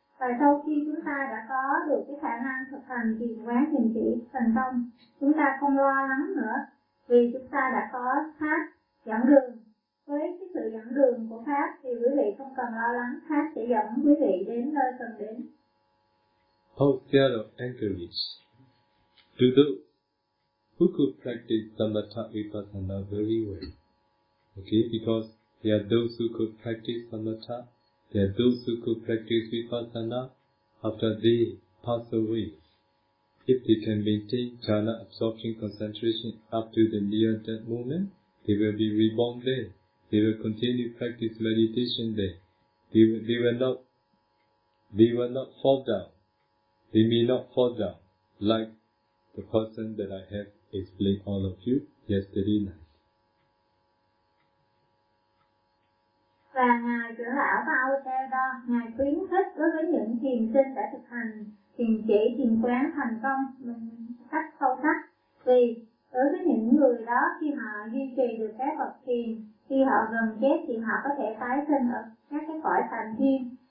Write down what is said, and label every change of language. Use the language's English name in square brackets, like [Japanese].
[Vietnamese] Và sau khi chúng ta đã có được cái khả năng thực hành thiền quán, thiền chỉ thành công, chúng ta không lo lắng nữa, vì chúng ta đã có pháp dẫn đường. Với cái sự dẫn đường của pháp thì quý vị không cần lo lắng, pháp sẽ dẫn quý vị đến nơi cần đến. [English] How fair of anchorage to those who could practice samatha vipassana very well, Okay, because there are those who could practice samatha, there are those who could practice vipassana. After they pass away, if they can maintain jhana absorption concentration up to the near death moment, they will be reborn there. They will continue practice meditation there. They will not fall down. They may not fall down like the person that I have explained all of you yesterday night. [Vietnamese] Và Ngài Chủ Lão Pháp Âu Xe Đo, Ngài khuyến khích đối với những thiền sinh đã thực hành thiền chỉ, thiền quán thành công mình cách sâu sắc. Vì đối với những người đó, khi họ duy trì được các bậc thiền, khi họ gần chết thì họ có thể tái sinh ở các cái cõi thành thiên.